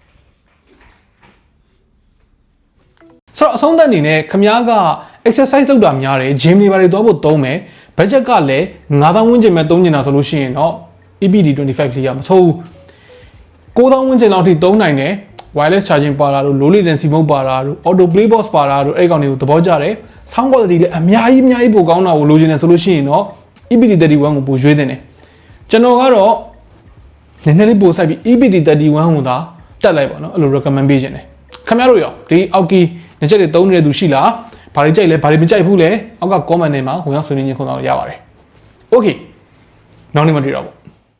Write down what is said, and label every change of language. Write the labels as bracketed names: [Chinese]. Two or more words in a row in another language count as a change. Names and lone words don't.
[Burmese] ဆိုတော့အဆုံးသတ်အနေနဲ့ခမားက exercise လုပ်တာများတယ် gym တွေပါတွေသွားဖို့သုံးမယ် budget ကလည်း9000ဝန်းကျင်ပဲသုံးနေတာဆိုလို့ရှိ ရင်တော့ EP-T25 လေးရမဆိုးဘူး9000ဝန်းကျင်လောက်ထိသုံးနိုင်တယ် [English] wireless charging [Burmese] ပါတာတို့ [English] low latency mode [Burmese] ပါတာ တို့ [English] auto play box [Burmese] ပါတာတို့အဲ့ကောင်တွေကိုသဘောကျတယ် [English] sound quality [Burmese] လည်းအများကြီးပိုကောင်းတာကိုလိုချင်တယ်ဆိုလို့ရှိရင်တော့ EP-T31 ကိုပိုရွေးသင့်တယ်ကျွန်တော်ကတော့နည်းနည်းလေးပိုစိုက်ပြီး EP-T31 ကိုသာတက်လိုက်ပါတော့အဲ့လို recommend ပေးခြင်းတယ်ခင်ဗျားတို့ရောဒီ Aukey ညချက်တွေသုံးနေတဲ့သူရှိလားဘာတွေကြိုက်လဲဘာတွေမကြိုက်ဘူးလဲအောက်က comment ထဲမှာဝင်ရောက်ဆွေးနွေးခြင်းခုံတော့ရပါတယ် Okay နောက်နေ့မှတွေ့တော့ပေါ့